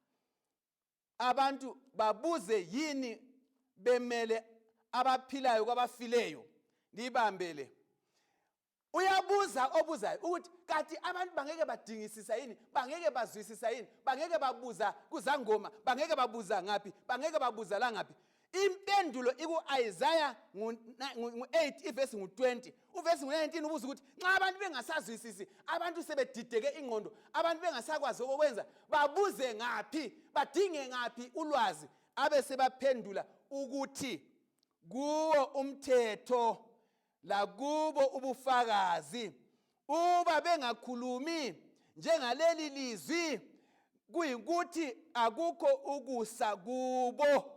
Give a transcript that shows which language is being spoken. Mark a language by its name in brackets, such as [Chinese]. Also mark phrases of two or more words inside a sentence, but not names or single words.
[North Ndebele] Abantu babuze yini bemele abaphilayo kwabafileyo? Libambele. Uyabuza obuzayo ukuthi kanti abantu bangeke badingisisa yini, bangeke bazwisisa yini, bangeke babuza kuzangoma, bangeke babuza ngaphi, bangeke babuza la ngaphi? Impendulo iku-Isaiah ngu8 ivesi ngu20. Uvesi ngu19 ubuza ukuthi nxa abantu bengasazwisisi, abantu sebedideke ingqondo, abantu bengasakwazi okwenza, babuze ngaphi, badinge ngaphi ulwazi? Abe sebaphendula ukuthi kuwo umthetho lakubo ubufakazi, uba bengakhulumi njengaleli lizwi, kuyikuthi akukho ukusa kubo.